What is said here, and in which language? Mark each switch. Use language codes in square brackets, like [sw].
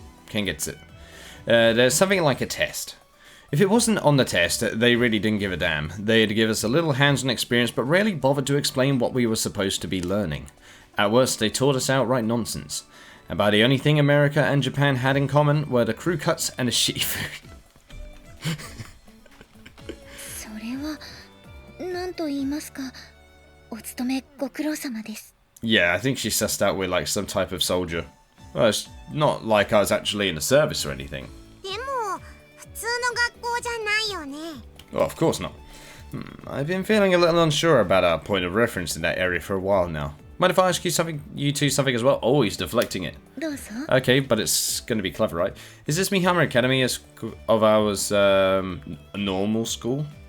[en] Kengetsu. There's something like a test. If it wasn't on the test, they really didn't give a damn. They'd give us a little hands-on experience, but rarely bothered to explain what we were supposed to be learning. At worst, they taught us outright nonsense. About the only thing America and Japan had in common were the crew cuts and the shitty food. [ja] それは何と言いますか。お勤めご苦労様です。 [en] Yeah, I think she sussed out we're like some type of soldier. Well, it's not like I was actually in the service or anything. [ja] でも普通の学校じゃないよね。 [en] Well, of course not. I've been feeling a little unsure about our point of reference in that area for a while now. Mind if I ask you two something as well? Oh, he's deflecting it. [ja] どうぞ。 [en] Okay, but it's going to be clever, right? Is this Mihama Academy of ours a normal school?